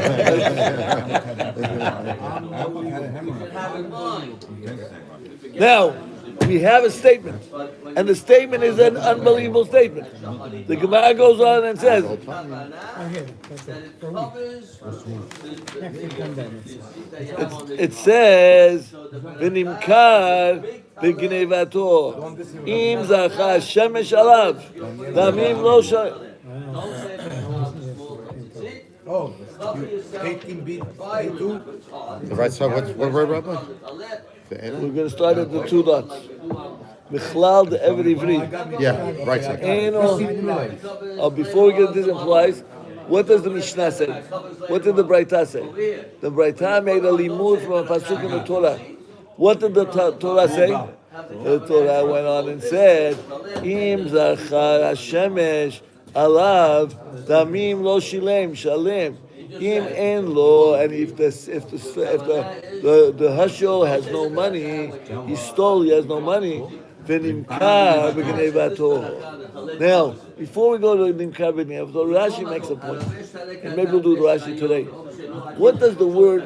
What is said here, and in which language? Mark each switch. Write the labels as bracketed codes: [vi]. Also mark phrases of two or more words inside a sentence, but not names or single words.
[en] Now, we have a statement, and the statement is an unbelievable statement. The Gemara goes on and says, Oh, it says, [he] "V'nimkar b'gnevato, im zacha shemesh alav, damim lo shal." [en] Oh, 18 beat, 2? The right side, what word, Rabbi? We're going to start at the two dots. Michlal the [he] Eved Ivri. [en] Yeah, right side. Before we get this implies, what does the Mishnah say? What did the Braita say? The Braita made a limud from a pasuk in the Torah. What did the Torah say? The Torah went on and said, [he] "Im zachar hashemesh alav damim lo shilem shalem." Im en lo, [en] and if the hashio has no money, he stole. He has no money. [he] V'nimkar b'gnevato. [en] Now, before we go to [he] nimkar b'gnevato, [en] Rashi makes a point, and maybe we'll do Rashi today. What does the word?